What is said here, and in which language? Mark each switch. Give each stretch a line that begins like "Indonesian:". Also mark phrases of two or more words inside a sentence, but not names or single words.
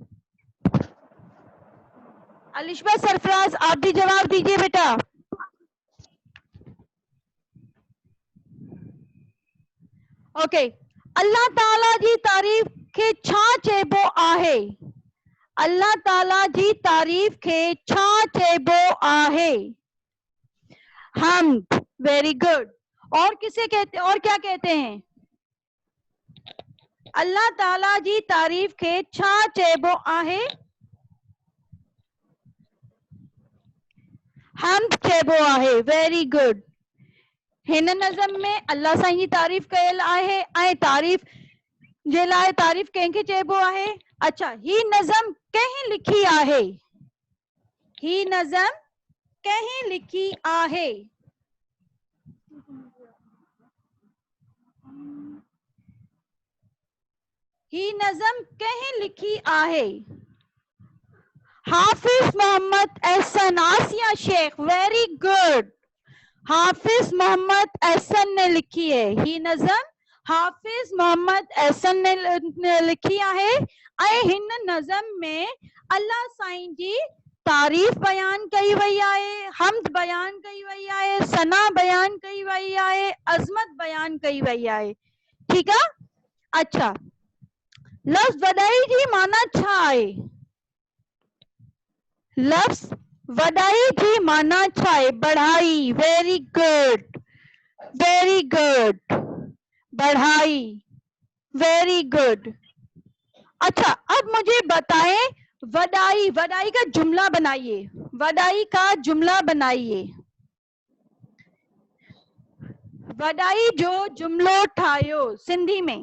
Urdu: علیشبہ سرفراز، آپ بھی جواب دیجیے بیٹا. ओके.
Sindhi: अल्लाह ताला जी तारीफ के छा चेबो आहे. अल्लाह ताला जी तारीफ के छा चेबो आहे.
English: हम्द. very good.
Urdu: اور کسے کہتے، اور کیا کہتے ہیں?
Sindhi: अल्लाह ताला जी तारीफ के छा चेबो आहे. हम्द चेबो आहे.
English: very good.
Sindhi: हिन नज़म में अल्लाह साईं जी तारीफ़ कयल आहे ऐं तारीफ़ जे लाइ तारीफ़ कंहिंखे चइबो आहे? अच्छा, ही नज़म कंहिं लिखी आहे? ही नज़म कंहिं लिखी आहे? ही नज़म कंहिं लिखी आहे? हाफिज मोहम्मद एहसन. आसिया शेख,
English: very good.
Urdu: حافظ محمد احسن نے لکھی ہے.
Sindhi: ही नज़म हाफिज मोहम्मद एहसन ने लिखी आहे ऐं हिन नज़म में अल्लाह साईं जी तारीफ़ बयान कई वई आहे, हम्द बयान कई वई आहे, सना बयान कई वई आहे, अज़मत बयान कई वई आहे. ठीकु आहे. अच्छा, लफ़्ज़ वॾाई जी माना छा आहे? लफ़्ज़ वॾाई जी माना छा आहे?
English: बढ़ाई. very good, very good. बढ़ाई. very good.
Urdu: اچھا، اب مجھے بتائیں, وڏائی، وڏائی کا جملہ بنائیے. وڏائی کا جملہ بنائیے.
Sindhi: वॾाई जो जुमलो ठाहियो सिंधी में.